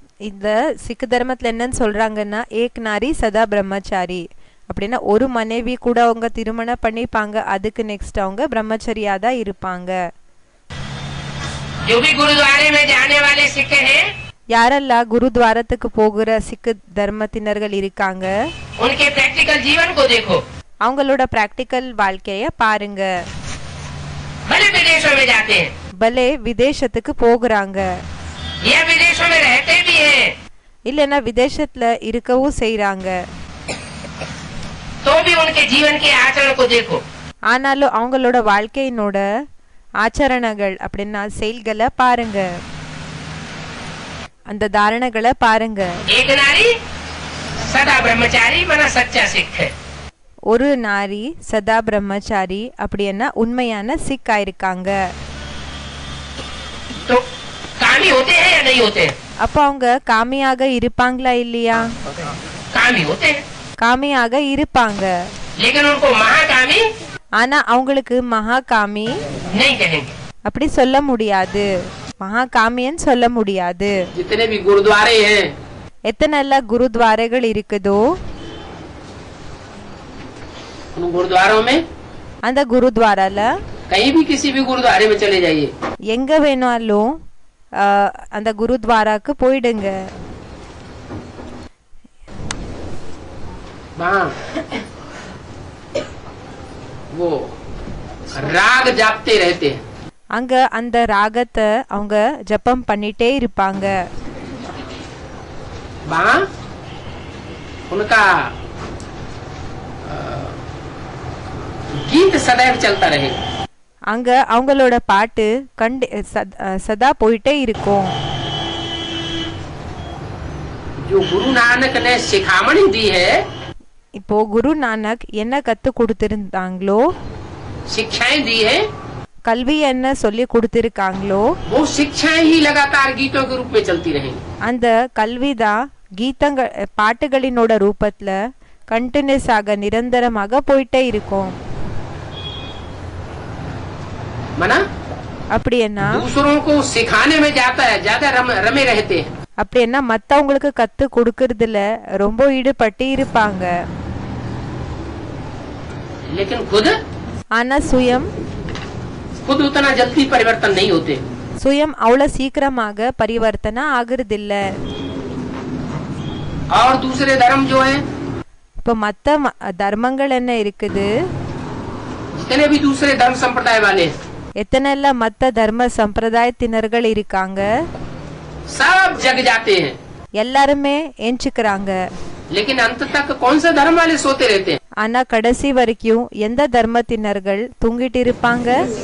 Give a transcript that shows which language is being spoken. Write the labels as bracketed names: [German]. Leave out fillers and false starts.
[Tamil] இந்த சிக் தர்மத்துல என்னன்னு சொல்றாங்கன்னா [Hindi] ஏக் நாரி சதா பிரம்மச்சாரி [Tamil] அப்படின்னா ஒரு மனைவி கூட அவங்க திருமணம் பண்ணிப்பாங்க, அதுக்கு நெக்ஸ்ட் அவங்க பிரம்மச்சரியா தான் இருப்பாங்க. [Hindi] जो भी गुरुद्वारे में जाने वाले सिख हैं, [Tamil] யாரெல்லாம் குருத்வாரத்துக்கு போகிற சிக் தர்மத்தினர்கள் இருக்காங்க [Hindi] उनके प्रैक्टिकल जीवन को देखो। [Tamil] அவங்களோட பிராக்டிக்கல் வாழ்க்கைய பாருங்க. [Hindi] भले विदेशों में जाते हैं [Tamil] பலே விதேசத்துக்கு போகிறாங்க, [Hindi] या विदेशों में रहते भी हैं, [Tamil] இல்லைன்னா விதேசத்துல இருக்கவும் செய்றாங்க. [Hindi] तो भी उनके जीवन के आचरण को देखो। [Tamil] ஆனாலும் அவங்களோட வாழ்க்கையினோட ஆச்சரணங்கள் அப்படின்னா செயல்களை பாருங்க, அந்த தாரணங்களை பாருங்க. [Hindi] एक नारी सदा ब्रह्मचारी माना सच्चा सिख है। [Tamil] ஒரு நாரி சதா பிரம்மச்சாரி அப்படின்னா உண்மையான சிக் ஆயிருக்காங்க. [Hindi] तो कामी होते हैं या नहीं होते हैं? [Tamil] அப்ப அவங்க காமியாக இருப்பாங்களா இல்லையா? [Hindi] कामी होते हैं, [Tamil] காமியாக இருப்பாங்க, [Hindi] लेकिन उनको महाकामी [Tamil] ஆனா அவங்களுக்கு மகா காமி [Hindi] नहीं कहेंगे। [Tamil] அப்படி சொல்ல முடியாது, மகா காமின்னு சொல்ல முடியாது. [Hindi] जितने भी गुरुद्वारे हैं, [Tamil] எத்தனை எல்லாம் குருத்வாரைகள் இருக்குதோ [Hindi] उन गुरुद्वारों में [Tamil] அந்த குருத்வாரால [Hindi] कहीं भी किसी भी गुरुद्वारे में चले जाइए, [Tamil] எங்க வேணாலும் அந்த குருத்வாராக்கு போயிடுங்க. [Hindi] वहाँ वो राग जापते रहते हैं। [Tamil] அங்க அந்த ராகத்தை அவங்க ஜபம் பண்ணிட்டே இருப்பாங்க. [Hindi] वहाँ उनका गीत सदैव चलता रहेगा। [Tamil] அங்க அவங்களோட பாட்டு சதா போயிட்டே இருக்கும். [Hindi] जो गुरु नानक ने शिखामणि दी है, [Tamil] இப்போ குரு நானக் என்ன கத்து கொடுத்திருந்தாங்களோ, [Hindi] शिक्षाएं दी है, [Tamil] கல்வி என்ன சொல்லி கொடுத்திருக்காங்களோ [Hindi] वो शिक्षाएं ही लगातार गीतों के रूप में चलती रहेंगी। [Tamil] அந்த கல்விதான் கீதங்கள் பாட்டுகளினோட ரூபத்துல கண்டினியூஸ் ஆக நிரந்தரமாக போயிட்டே இருக்கும். [Hindi] मना [Tamil] அப்படின்னா [Hindi] दूसरों को सिखाने में जाता है, ज्यादा रमे रहते हैं, [Tamil] அப்படின்னா மத்தவங்களுக்கு கத்து கொடுக்கறதுல ரொம்ப ஈடுபட்டு இருப்பாங்க. [Hindi] लेकिन खुद [Tamil] ஆனா [Hindi] खुद उतना जल्दी परिवर्तन नहीं होते। [Tamil] சுயம் அவ்வளவு சீக்கிரமாக பரிவர்த்தனை ஆகுறதில்ல. [Hindi] और दूसरे धर्म जो है, [Tamil] இப்போ மத்த தர்மங்கள் என்ன இருக்குது, [Hindi] जितने भी दूसरे धर्म संप्रदाय वाले हैं, [Tamil] எத்தனை எல்லாம் மத்த தர்ம சம்பிரதாயத்தினர்கள் இருக்காங்க, [Hindi] सब जग जाते हैं, [Tamil] எல்லாருமே எஞ்சுக்கிறாங்க. [Hindi] लेकिन अंत तक कौन सा धर्म वाले सोते रहते हैं? [Tamil] ஆனா கடைசி வரைக்கும் எந்த தர்மத்தினர்கள் தூங்கிட்டு இருப்பாங்க?